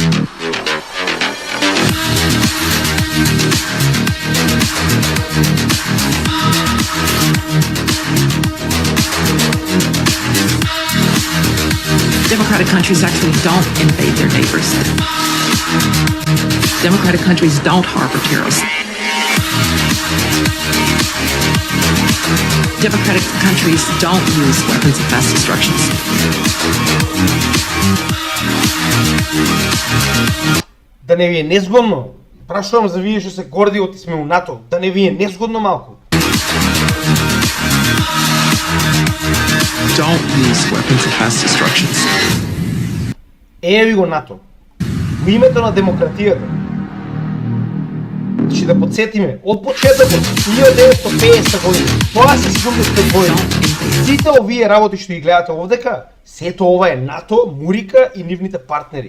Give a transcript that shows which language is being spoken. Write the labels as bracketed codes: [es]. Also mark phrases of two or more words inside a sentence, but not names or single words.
[en] Democratic countries actually don't invade their neighbors. Democratic countries don't harbor terrorists. Democratic countries don't use weapons of mass destruction. [mk] Да не ви е незгодно? Прашувам за вие што се горди оти сме у НАТО. Да не ви е незгодно малку? [en] Don't use weapons of mass destruction. [mk] Еве ви го НАТО. Во името на демократијата. Значи да подсетиме, од почетокот 1950 година, тоа се 75 години. Сите овие работи што ги гледате овдека, сето ова е НАТО, Мурика и нивните партнери.